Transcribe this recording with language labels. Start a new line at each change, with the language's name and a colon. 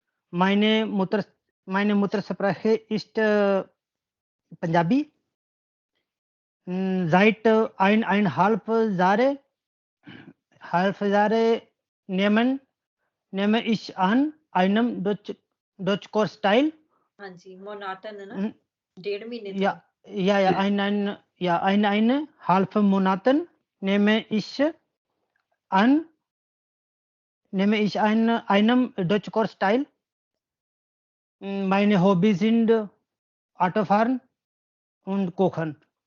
German: Meine Muttersprache ist Punjabi. Seit eineinhalb Jahre nehme ich an einem Deutschkurs teil.
Hindi: हाँ जी, मोनाटन है ना, 1.5 महीने
German: Ja, eineinhalb Monaten nehme ich an einem Deutschkurs teil. Meine Hobbys sind Autofahren und Kochen.